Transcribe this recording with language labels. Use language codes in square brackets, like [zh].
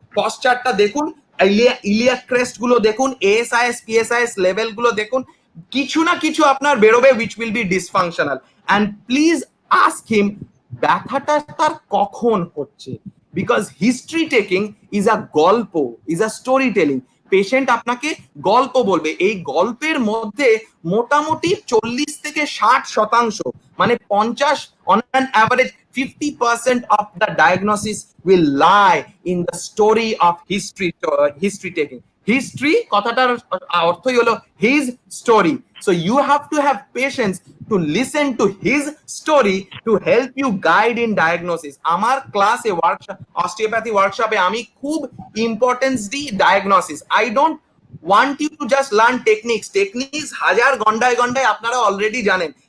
[bn] পশ্চারটা দেখুন, iliac crest গুলো দেখুন, এএসআইএস পিএসআইএস লেভেল গুলো দেখুন, কিছু না কিছু আপনার বেরোবে [en] which will be dysfunctional, and please ask him [bn] ব্যথাটা তার কখন হচ্ছে, [en] Because history taking is a গল্প, is a story telling. [bn] Patient আপনাকে গল্প বলবে, এই গল্পের মধ্যে মোটামুটি 40 থেকে 60% মানে [en] 50 on an average 50% of the diagnosis will lie in the story of history taking. [bn] History কথাটার অর্থই হলো his story. [en] So you have to have patience to listen to his story to help you guide in diagnosis. [bn] আমার ক্লাসে অস্টিওপ্যাথি ওয়ার্কশপে আমি খুব importance দিই diagnosis. [en] I don't want you to just learn techniques [bn] হাজার গন্ডায় গন্ডায় আপনারা অলরেডি জানেন।